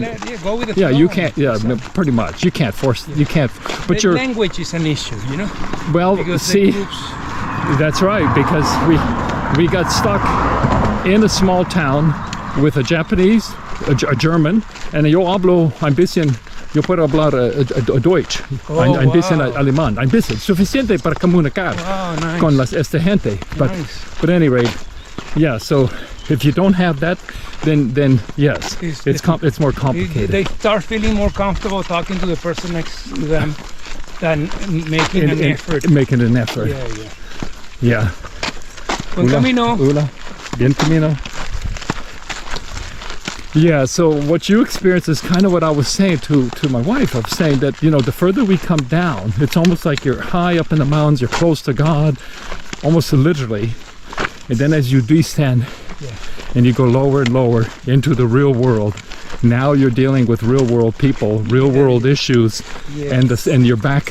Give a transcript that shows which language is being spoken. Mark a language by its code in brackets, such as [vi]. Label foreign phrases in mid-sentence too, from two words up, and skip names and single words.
[en] Go with the flow. You can't. Pretty much. You can't force. You can't. But your language is an issue, Well, see, that's right, because we got stuck in a small town with a Japanese, a German, and [es] yo hablo [de] ein bisschen. [es] Yo puedo hablar Deutsch, [de] ein bisschen [es] alemán, [de] ein bisschen [es] suficiente para comunicar con esta gente. [en] But at any rate, so if you don't have that, then yes, it's more complicated. They start feeling more comfortable talking to the person next to them than making an effort. Making an effort. Yeah. [es] Buen camino. Hola. Bien camino. [en] Yeah, so what you experience is kind of what I was saying to my wife. I was saying that, the further we come down, it's almost like you're high up in the mountains, you're close to God, almost literally. And then as you descend and you go lower and lower into the real world, now you're dealing with real world people, real world issues, and you're back.